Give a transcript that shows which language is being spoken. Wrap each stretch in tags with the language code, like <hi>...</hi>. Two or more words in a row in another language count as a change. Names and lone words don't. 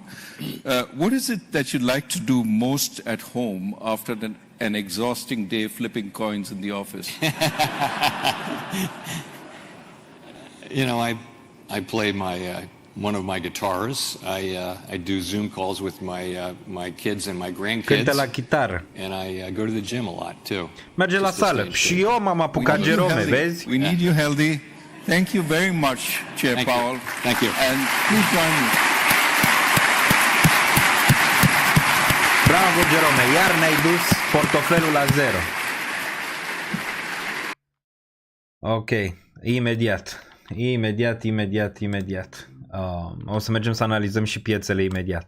<en>What is it that you'd like to do most at home after an exhausting day flipping coins in the office? I play one of my guitars. I do Zoom calls with my kids and my grandkids.</en> <ro>Cântă la chitară.</ro> <en>And I go to the gym a lot too.</en> <ro>Merge la sală. Și eu m-am apucat, Jerome, vezi?</ro> <en>We need you healthy. Thank you very much, Chair Powell. Thank you. And please join me.</en> <ro>Bravo, Jerome. Iar ne-ai dus portofelul la zero. Ok. Imediat. O să mergem să analizăm și piețele imediat.</ro>